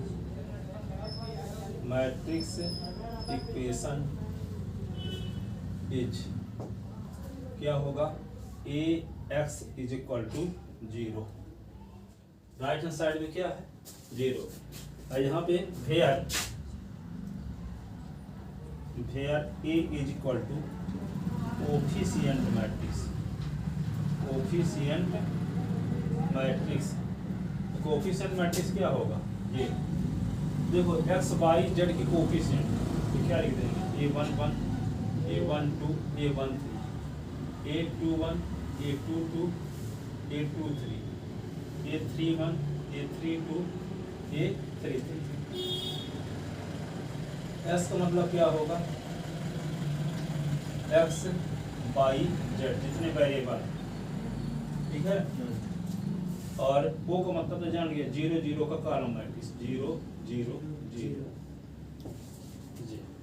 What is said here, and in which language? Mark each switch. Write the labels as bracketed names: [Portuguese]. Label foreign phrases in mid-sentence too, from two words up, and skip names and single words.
[English] matrix equation is [Hindi] क्या होगा, [English] ax is equal to 0, right hand side [Hindi] में क्या है 0, और यहाँ पे वेयर [English] a is equal to coefficient matrix, coefficient matrix, coefficient matrix, [Hindi] कोफिशिएंट मैट्रिक्स क्या होगा, ये देखो x y z की कोफिशिएंट तो क्या लिख देंगे, a11 a12 a13 a21 a22 a23 a31 a32 a33, s का मतलब क्या होगा, x y z जितने वेरिएबल, ठीक है, और ओ का मतलब तो जान गया 0 0 का [English] column matrix [Hindi] 0 0 0 जी।